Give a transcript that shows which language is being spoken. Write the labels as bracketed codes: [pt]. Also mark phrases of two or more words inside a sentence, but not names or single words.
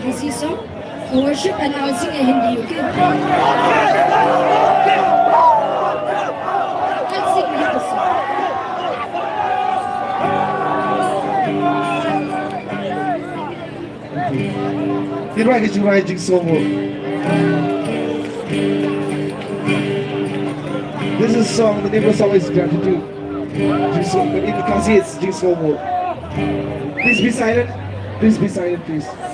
[en] this song, a worship, and I'll sing in Hindi, okay? I'll sing Hindi song. [kha] Jingrwai Jingrwai. [en] This is a song, the name of the song is Gratitude. But in Kasi it's Jingrwai. Please be silent. Please be silent, please.